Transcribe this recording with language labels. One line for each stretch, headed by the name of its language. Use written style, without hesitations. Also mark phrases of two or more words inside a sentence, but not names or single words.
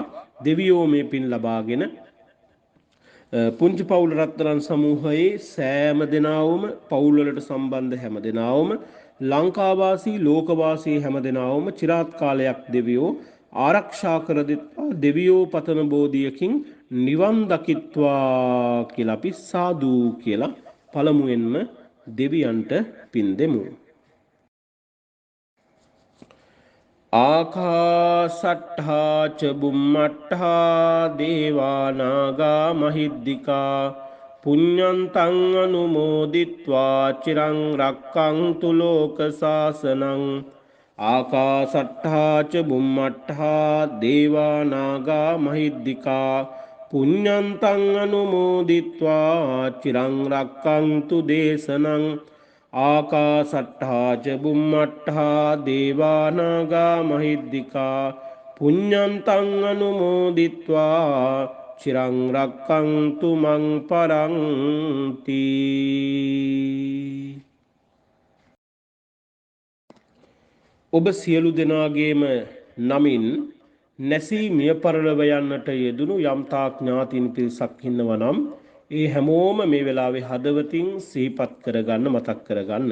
Sinhala: දෙවියෝ මේ පින් ලබාගෙන පුංචි පවුල රත්තරන් සමූහයේ සෑම දෙනාවම පවුල් වලට සම්බන්ධ හැම දෙනාවම ලංකාවාසී ලෝකවාසී හැම දෙනාවම চিරාත් කාලයක් දෙවියෝ ආරක්ෂා කර දෙත්වා දෙවියෝ පතන බෝධියකින් නිවන් දකිත්වා කියලා අපි සාදු කියලා පළමුවෙන්ම දෙවියන්ට පින් දෙමු.
Pali: ආකාසට්ඨා ච බුම්මට්ඨා දේවා නාග මහිද්దికා පුඤ්ඤන්තං අනුමෝදිත්වා චිරං රක්ඛන්තු ලෝක සාසනං ආකාසට්ඨා ච බුම්මට්ඨා දේවා නාග මහිද්దికා පුඤ්ඤන්තං අනුමෝදිත්වා චිරං රක්ඛන්තු දේශනං ආකාසට්ඨා ච බුම්මට්ඨා දේවා නාග මහිද්దికා පුඤ්ඤන්තං අනුමෝදිත්වා චිරං රක්ඛන්තු මං පරන්ති.
Sinhala: ඔබ සියලු දෙනාගේම නමින් නැසී මිය පරලොව යන්නට යෙදුණු යම්තා ඥාතින් පිරිසක් ඉන්නවා නම් ඒ හැමෝම මේ වෙලාවේ හදවතින් සිහිපත් කරගන්න මතක් කරගන්න.